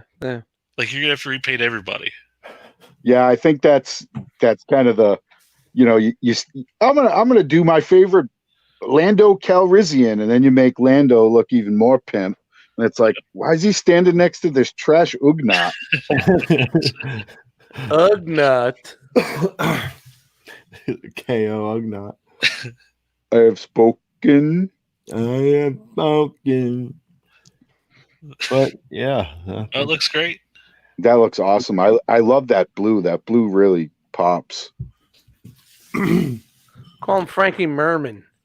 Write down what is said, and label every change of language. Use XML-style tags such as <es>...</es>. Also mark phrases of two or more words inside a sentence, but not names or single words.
<en>Like you're going to have to repaint everybody. Yeah, I think that's kind of the, I'm gonna do my favorite Lando Calrissian, and then you make Lando look even more pimp. And it's like, why is he standing next to this trash Ugnaught? Ugnaught. KO Ugnaught. I have spoken. I am spoken. But yeah. Oh, it looks great. That looks awesome. I love that blue. That blue really pops. Call him Frankie Merman.</en>